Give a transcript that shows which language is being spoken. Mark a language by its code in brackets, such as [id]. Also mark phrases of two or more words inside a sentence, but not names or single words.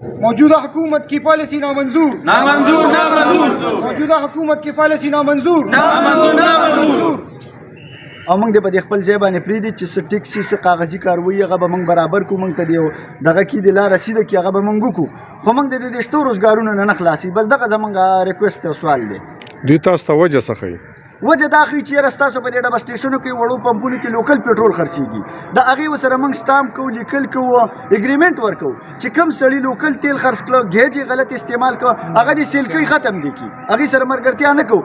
[ur] موجودہ حکومت کی پالیسی نامنظور، موجودہ حکومت کی پالیسی نامنظور. [ps] او موږ د په خپل ځای باندې پریدي چې څه ټیکس څه کاغذي کاروي هغه به موږ برابر کوو، موږ ته دی دغه کې د لار رسیده کې هغه به موږ وکړو، خو موږ د دې شتو روزګارونو نه خلاصي. بس دغه زمونږ ریکوست او سوال دی. دوی تاسو ته وجه څه ښیي؟ وجه دا ښیي چې یاره ستاسو په دې ډبه سټیشنو کې وړو پمپونو کې لوکل پټرول خرڅېږي، د هغې ورسره موږ سټامپ کوو، لیکل کوو، اګریمنټ ورکوو چې کوم سړي لوکل تیل خرڅ کړه، ګیج یې غلط استعمال کړه، هغه دې سیل کوي ختم دی کړي، هغې سره ملګرتیا نه کوو.